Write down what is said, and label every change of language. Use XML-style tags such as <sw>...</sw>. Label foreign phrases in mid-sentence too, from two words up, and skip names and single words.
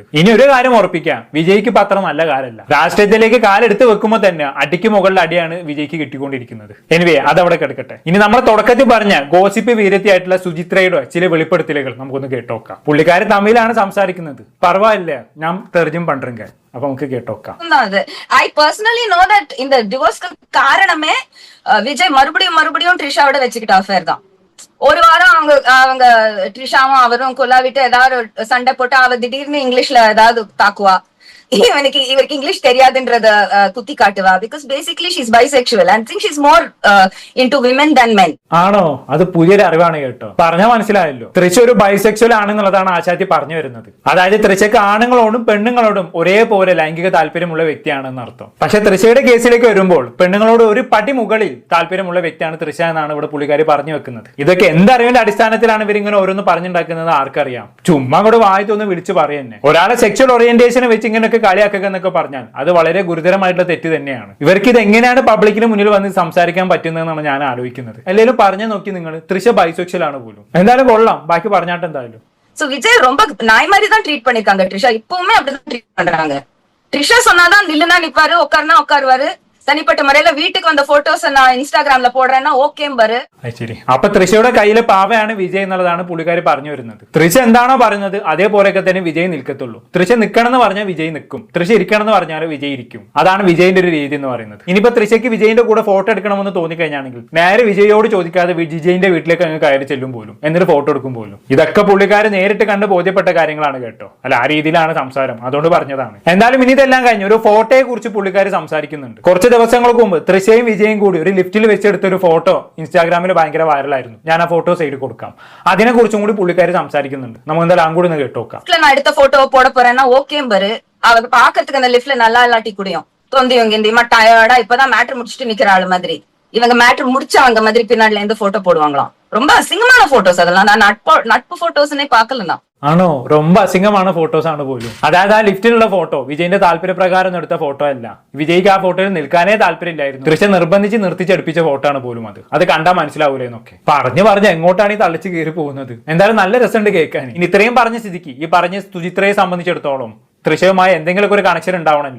<ml>ഇനി ഒരു കാര്യം ഉറപ്പിക്കാം, വിജയ്ക്ക് ഇപ്പൊ അത്ര നല്ല കാലല്ല. രാഷ്ട്രീയത്തിലേക്ക് കാലെടുത്ത് വെക്കുമ്പോൾ തന്നെ അടിക്ക് മുകളിൽ അടിയാണ് വിജയ്ക്ക് കിട്ടിക്കൊണ്ടിരിക്കുന്നത്. എനിവേ, അതവിടെ കിടക്കട്ടെ. ഇനി നമ്മൾ തുടക്കത്തിൽ പറഞ്ഞ ഗോസിപ്പ് വീരത്തിയായിട്ടുള്ള സുചിത്രയുടെ ചില വെളിപ്പെടുത്തലുകൾ നമുക്കൊന്ന് കേട്ടോക്കാം. പുള്ളിക്കാരി തമിഴിലാണ് സംസാരിക്കുന്നത്, പറവായില്ല, ഞാൻ തെർജും പண்றேங்க. അപ്പൊ നമുക്ക് കേട്ടോക്കാം.</ml> <en>I personally know that</en> <ta>இந்த டிவோர்ஸ்க்கு காரணமே விஜய் மறுபடியும் ட்ரிஷாவோட வச்சுக்கிட்ட அஃபேர் தான். ஒரு வாரம் அவங்க ட்ரிஷாவும் அவரும் கொல்லாவிட்டு ஏதாவது சண்டை போட்டு அவ திடீர்னு இங்கிலீஷ்ல ஏதாவது தாக்குவா. இவருக்கு இங்கிலீஷ் தெரியாதுன்றத குத்தி காட்டுவா.</ta> <en>because basically she's bisexual and think she's more into women than men.</en> <ml>ആണോ? അത് പുതിയൊരു അറിവാണ് കേട്ടോ. പറഞ്ഞാൽ മനസ്സിലായല്ലോ. തൃശ ഒരു ബൈസെക്ച്വൽ ആണെന്നുള്ളതാണ് ആശാത്തി പറഞ്ഞു വരുന്നത്. അതായത് തൃശക്ക് ആണുങ്ങളോടും പെണ്ണുങ്ങളോടും ഒരേപോലെ ലൈംഗിക താല്പര്യമുള്ള വ്യക്തിയാണെന്ന് അർത്ഥം. പക്ഷെ തൃശയുടെ കേസിലേക്ക് വരുമ്പോൾ പെണ്ണുങ്ങളോട് ഒരു പടി മുകളിൽ താല്പര്യമുള്ള വ്യക്തിയാണ് തൃശ എന്നാണ് ഇവിടെ പുള്ളിക്കാരി പറഞ്ഞു വെക്കുന്നത്. ഇതൊക്കെ എന്തറിവിന്റെ അടിസ്ഥാനത്തിലാണ് ഇവരിങ്ങനെ ഓരോന്ന് പറഞ്ഞുണ്ടാക്കുന്നത് ആർക്കറിയാം. ചുമ്മാ കൂടെ വായത്തൊന്ന് വിളിച്ചു പറയുന്നേ. ഒരാളെ സെക്ഷൽ ഓറിയന്റേഷനെ വെച്ച് ഇങ്ങനെയൊക്കെ കളിയാക്കുക എന്നൊക്കെ പറഞ്ഞാൽ അത് വളരെ ഗുരുതരമായിട്ടുള്ള തെറ്റ് തന്നെയാണ്. ഇവർക്ക് ഇത് എങ്ങനെയാണ് പബ്ലിക്കിന് മുന്നിൽ വന്ന് സംസാരിക്കാൻ പറ്റുന്നതെന്നാണ് ഞാൻ ആലോചിക്കുന്നത്. എല്ലാവരും പറഞ്ഞു നോക്കി നിങ്ങൾ, തൃശ ബൈസെക്ച്വൽ ആണ് പോലും. എന്തായാലും കൊള്ളാം, ബാക്കി പറഞ്ഞാട്ട് എന്തായാലും.</ml> <ta>சோ விஜய் ரொம்ப நாய் மாதிரி தான் ட்ரீட் பண்ணிருக்காங்க ட்ரிஷா. இப்பவுமே அப்படிதான் ட்ரீட் பண்றாங்க. ட்ரிஷா சொன்னாதான் நில்லுனா நிப்பாரு, உட்காருனா உட்காருவாரு. தனிப்பட்ட முறையில வீட்டுக்கு வந்த போட்டோஸ் நான் இன்ஸ்டாகிராம்ல போடுறேன்னா ஓகேம் பாரு.</ta> <ml>ശരി, അപ്പൊ തൃശയുടെ കയ്യിലെ പാവയാണ് വിജയ് എന്നുള്ളതാണ് പുള്ളിക്കാരി പറഞ്ഞു വരുന്നത്. തൃശ എന്താണോ പറയുന്നത് അതേപോലെയൊക്കെ തന്നെ വിജയ് നിൽക്കത്തുള്ളൂ. തൃശ നിൽക്കണം എന്ന് പറഞ്ഞാൽ വിജയ് നിൽക്കും, തൃശ ഇരിക്കണം എന്ന് പറഞ്ഞാൽ വിജയ് ഇരിക്കും. അതാണ് വിജയിന്റെ ഒരു രീതി എന്ന് പറയുന്നത്. ഇനിയിപ്പോ തൃശയ്ക്ക് വിജയിന്റെ കൂടെ ഫോട്ടോ എടുക്കണമെന്ന് തോന്നിക്കഴിഞ്ഞാണെങ്കിൽ നേരെ വിജയോട് ചോദിക്കാതെ വിജയിന്റെ വീട്ടിലേക്ക് അങ്ങ് കയറി ചെല്ലും പോലും, എന്നിട്ട് ഫോട്ടോ എടുക്കും പോലും. ഇതൊക്കെ പുള്ളിക്കാര് നേരിട്ട് കണ്ട് ബോധ്യപ്പെട്ട കാര്യങ്ങളാണ് കേട്ടോ. അല്ല, ആ രീതിയിലാണ് സംസാരം, അതുകൊണ്ട് പറഞ്ഞതാണ്. എന്തായാലും ഇനി ഇതെല്ലാം കഴിഞ്ഞ് ഒരു ഫോട്ടോയെ കുറിച്ച് പുള്ളിക്കാരി സംസാരിക്കുന്നുണ്ട്. കുറച്ച് ദിവസങ്ങൾക്ക് മുമ്പ് തൃശയും വിജയും കൂടി ഒരു ലിഫ്റ്റിൽ വെച്ചെടുത്ത ഒരു ഫോട്ടോ ഇൻസ്റ്റാഗ്രാമിൽ ഭയങ്കര വൈറലായിരുന്നു. ഞാൻ ആ ഫോട്ടോ സൈഡിൽ കൊടുക്കാം. അതിനെ കുറിച്ചും കൂടി പുള്ളിക്കാരി സംസാരിക്കുന്നുണ്ട്. നമുക്ക് എന്തായാലും അങ്ങോട്ട് ഒന്ന് കേട്ടോക്കാം.</ml> <ta>நான் எடுத்த போட்டோ போட போறேன்னா ஓகே பாரு, அவங்க பாக்குறதுக்கு அந்த லிஃப்ட்ல நல்லா இல்லாட்டி கூடயும் தொந்தியும் கிந்தியமா டயர்டா இப்பதான் மேட்டர் முடிச்சுட்டு நிக்கிற ஆளு மாதிரி, இவங்க மேட்டர் முடிச்சவங்க மாதிரி பின்னாடில இருந்து போட்டோ போடுவாங்களாம். ரொம்ப அசிங்கமான போட்டோஸ் அதெல்லாம். நான் நட்பு போட்டோஸ்னே பாக்கலன்னா.</ta> <ml>ആണോ? ரொம்ப അസിംഗമാണ് ഫോട്ടോസ് ആണ് പോലും. അതായത് ആ ലിഫ്റ്റിലുള്ള ഫോട്ടോ വിജയിന്റെ താല്പര്യപ്രകാരം എടുത്ത ഫോട്ടോ അല്ല. വിജയ്ക്ക് ആ ഫോട്ടോയിൽ നിൽക്കാനേ താല്പര്യമില്ലായിരുന്നു. തൃശ നിർബന്ധിച്ച് നിർത്തിച്ചടുപ്പിച്ച ഫോട്ടോ ആണ് പോലും അത്. അത് കണ്ടാൽ മനസ്സിലാവൂലെന്നൊക്കെ പറഞ്ഞ് എങ്ങോട്ടാണ് ഈ തള്ളിച്ച് കയറി പോകുന്നത്. എന്തായാലും നല്ല രസമുണ്ട് കേൾക്കാൻ. ഇനി ഇത്രയും പറഞ്ഞ സ്ഥിതിക്ക് ഈ പറഞ്ഞ സുചിത്രയെ സംബന്ധിച്ചിടത്തോളം തൃശയുമായി എന്തെങ്കിലുമൊക്കെ ഒരു കണക്ഷൻ ഉണ്ടാവണമല്ലോ.</ml>